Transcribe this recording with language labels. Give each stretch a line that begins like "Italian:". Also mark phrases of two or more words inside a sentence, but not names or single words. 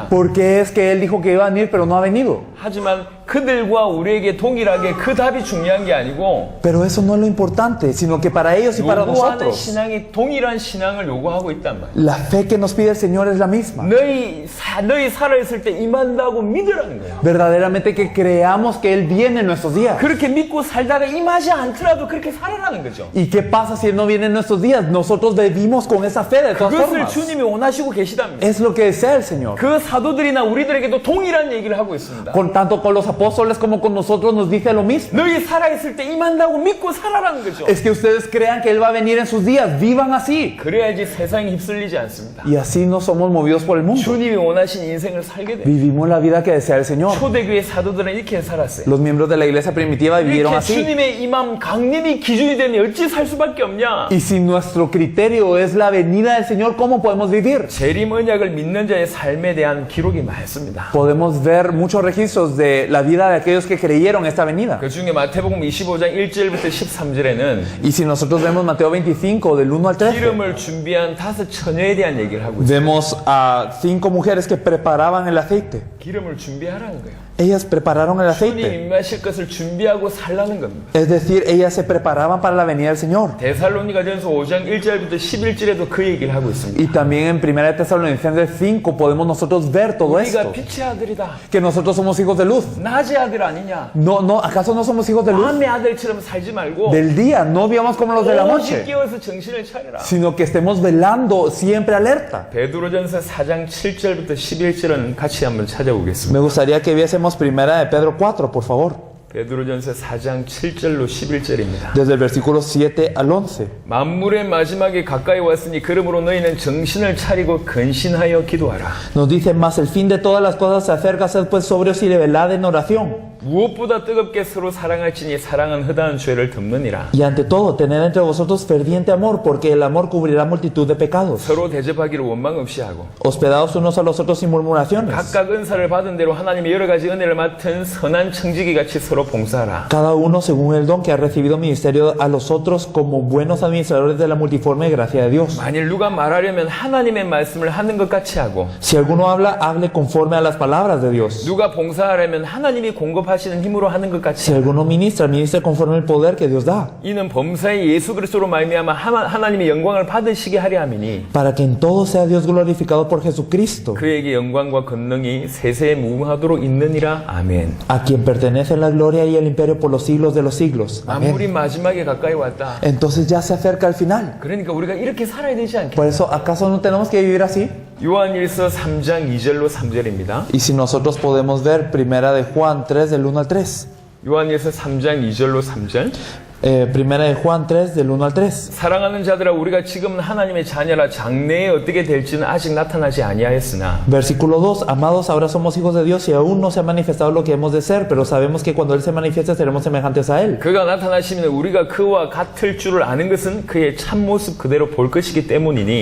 Spanish: Porque es que él dijo que iba a venir, pero no ha venido.
Korean: 하지만 그들과 우리에게 동일하게 그 답이 중요한 게 아니고
Spanish: Pero eso no es lo importante, sino que para ellos y para
Korean: 요구하는
Spanish: nosotros,
Korean: 신앙이 동일한 신앙을 요구하고 있단 말이에요.
Spanish: la fe que nos pide el Señor es la misma.
Korean: 너희 살아있을 때 임한다고 믿으라는 거예요.
Spanish: Verdaderamente que creamos que Él viene en nuestros días.
Korean: 그렇게 믿고 살다가 임하지 않더라도 그렇게 살아라는 거죠.
Spanish: ¿Y qué pasa si Él no viene en nuestros días? Nosotros vivimos con esa fe de todas
Korean: 그것을
Spanish: formas.
Korean: 주님이 원하시고 계시답니다.
Spanish: Es lo que desea el Señor.
Korean: 그 사도들이나 우리들에게도 동일한 얘기를 하고 있습니다.
Spanish: Con tanto con los apóstoles como con nosotros nos dice lo mismo.
Korean: 너희 살아있을 때 임한다고 믿고 살아라는 거죠.
Spanish: Es que ustedes crean que Él va a venir en sus días. Vivan así.
Korean: 그래야지 세상이 휩쓸리지 않습니다.
Spanish: Y así no somos movidos por el mundo.
Korean: 주님이 원하신 인생을 살게 돼요.
Spanish: Vivimos la vida que desea el Señor.
Korean: 초대교회 사도들은 이렇게 살았어요.
Spanish: Los miembros de la iglesia primitiva vivieron
Korean: 이렇게
Spanish: así.
Korean: 주님의 임함 강림이 기준이 되면 어찌 살 수밖에 없냐?
Spanish: Y si nuestro criterio es la venida del Señor, ¿cómo podemos vivir?
Korean: 재림 언약을 믿는 자의 삶에 대한 기록이 많습니다.
Spanish: Podemos ver muchos registros de la vida de aquellos que creyeron esta venida.
Korean: 그 중에 마태복음 25장 1절부터 13절에는
Spanish: Y si nosotros vemos Mateo 25, del 1 al 13,
Korean: 기름을 준비한 5 처녀에 대한 얘기를 하고 있어요.
Spanish: vemos a 5 mujeres que preparaban el aceite.
Korean: 기름을 준비하라는 거예요.
Spanish: Ellas prepararon el
Korean: 주님
Spanish: aceite.
Korean: 임하실 것을 준비하고 살라는 겁니다.
Spanish: Es decir, ellas se preparaban para la venida del Señor.
Korean: 데살로니가전서 5장 1절부터 11절에도 그 얘기를 하고 있습니다.
Spanish: Y también en 1 Tesalonicenses 5 podemos nosotros ver todo
Korean: 우리가
Spanish: esto.
Korean: 빛의 아들이다.
Spanish: Que nosotros somos hijos de luz.
Korean: 낮의 아들 아니냐?
Spanish: No, ¿acaso no somos hijos de luz?
Korean: 밤의 아들처럼 살지 말고
Spanish: Del día, no vivamos como los de la
Korean: 오직
Spanish: noche,
Korean: 깨어서 정신을 차려라.
Spanish: sino que estemos velando siempre alerta.
Korean: 베드로전서 4장 7절부터 11절은 같이 한번 찾아보겠습니다.
Spanish: Me gustaría que viésemos 1 de Pedro 4, por favor,
Korean: 베드로전서 4장 7절로 11절입니다.
Spanish: desde el versículo 7 al 11.
Korean: 만물의 마지막에 가까이 왔으니 그러므로 너희는 정신을 차리고 근신하여 기도하라.
Spanish: Nos dice, más el fin de todas las cosas se acerca, sed pues sobrios y velad en oración.
Korean: 무엇보다 뜨겁게 서로 사랑할지니 사랑은 허다한 죄를 덮느니라.
Spanish: Y ante todo, tened entre vosotros ferviente amor, porque el amor cubrirá multitud de pecados.
Korean: 서로 대접하기를 원망 없이 하고
Spanish: Hospedados unos a los otros sin murmuraciones.
Korean: 각각 은사를 받은 대로 하나님의 여러 가지 은혜를 맡은 선한 청지기 같이 서로 봉사하라.
Spanish: Cada uno según el don que ha recibido ministerio a los otros como buenos administradores de la multiforme gracia de Dios.
Korean: 만일 누가 말하려면 하나님의 말씀을 하는 것 같이 하고
Spanish: Si alguno habla, hable conforme a las palabras de Dios.
Korean: 누가 봉사하려면 하나님이 공급하시는 힘으로 하는 것 같이
Spanish: Si alguno ministra, ministre conforme al poder que Dios da,
Korean: 이는 범사의 예수 그리스도로 말미암아 하나님의 영광을 받으시게 하려 함이니
Spanish: para que en todo sea Dios glorificado por Jesucristo,
Korean: 그에게 영광과 권능이 세세에 무궁하도록 있느니라. 아멘.
Spanish: a quien pertenece la gloria y el imperio por los siglos de los siglos.
Korean: 만물이
Spanish: Amén.
Korean: 마지막에 가까이 왔다.
Spanish: Entonces ya se acerca el final.
Korean: 그러니까 우리가 이렇게 살아야 되지 않겠냐?
Spanish: Por eso, ¿acaso no tenemos que vivir así?
Korean: 요한일서 3장 2절로 3절입니다.
Spanish: Y si nosotros podemos ver Primera de Juan 3 del 1 al 3.
Korean: 요한일서 3장 2절로 3절.
Spanish: Primera de Juan 3 del 1 al 3.
Korean: 사랑하는 자들아 우리가 지금은 하나님의 자녀라 장래에 어떻게 될지는 아직 나타나지 아니하였으나
Spanish: Versículo 2. Amados, ahora somos hijos de Dios y aún no se ha manifestado lo que hemos de ser, pero sabemos que cuando Él se manifieste seremos semejantes a Él.
Korean: 그가 나타나시면 우리가 그와 같을 줄을 아는 것은 그의 참모습 그대로 볼 것이기 때문이니